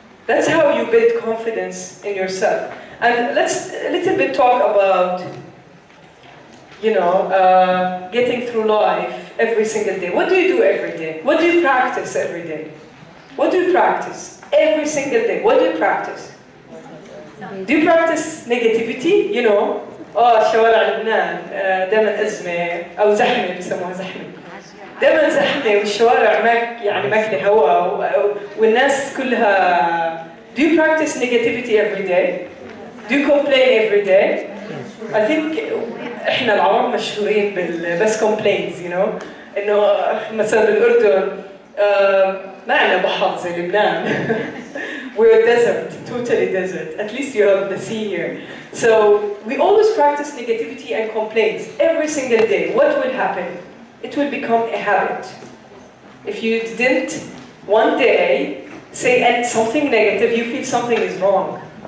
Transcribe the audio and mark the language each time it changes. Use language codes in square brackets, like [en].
[en] That's how you build confidence in yourself. And let's a little bit talk about, getting through life every single day. What do you do every day? What do you practice every day? What do you practice every single day? What do you practice? Do you practice negativity? [ar] شوارع لبنان دائما أزمة أو زحمة بيسموها زحمة. دائما زحمة والشوارع ماكلة هواء والناس كلها. [en] Do you practice negativity every day? Do you complain every day? I think [ar] إحنا العرب مشهورين بس complaints, إنه مثلا بالأردن ما عندنا بحر زي لبنان. [en] We're a desert, totally desert. At least you have the sea here. So we always practice negativity and complaints every single day. What will happen? It will become a habit. If you didn't one day say something negative, you feel something is wrong.